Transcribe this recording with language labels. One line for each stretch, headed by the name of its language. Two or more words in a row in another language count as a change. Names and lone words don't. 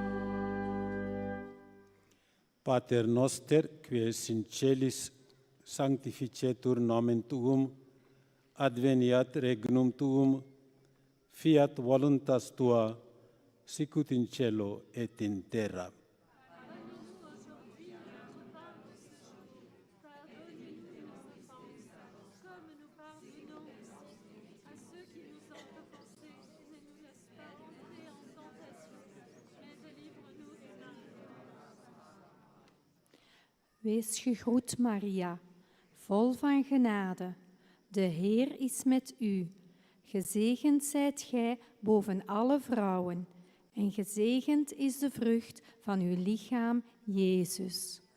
Latin: Pater noster, qui es in celis, sanctificetur nomen tuum, adveniat regnum tuum, fiat voluntas tua, sicut in cielo et in terra.
French: Comme nous pardonnons aussi à ceux qui nous ont offensés, et ne nous laisse pas entrer en tentation, mais délivre-nous du mal.
Dutch: Wees gegroet, Maria, vol van genade. De Heer is met u. Gezegend zijt gij boven alle vrouwen, en gezegend is de vrucht van uw lichaam, Jezus.